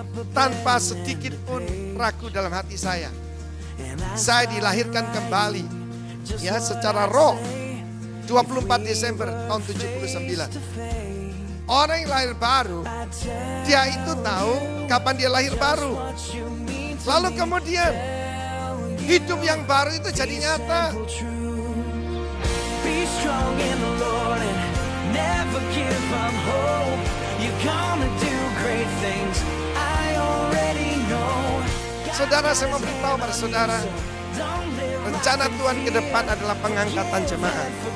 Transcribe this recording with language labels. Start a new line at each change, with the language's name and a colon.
Indonesian: Tanpa sedikit pun ragu dalam hati saya. Saya dilahirkan kembali. Ya, secara roh. 24 Desember tahun 79. Orang yang lahir baru, dia itu tahu kapan dia lahir baru. Lalu kemudian hidup yang baru itu jadi nyata.
English: Be strong in the Lord and never give up hope. You're gonna do great things. I already know.
Indonesian: Saudara, saya mau beritahu pada saudara, rencana Tuhan ke depan adalah pengangkatan jemaat.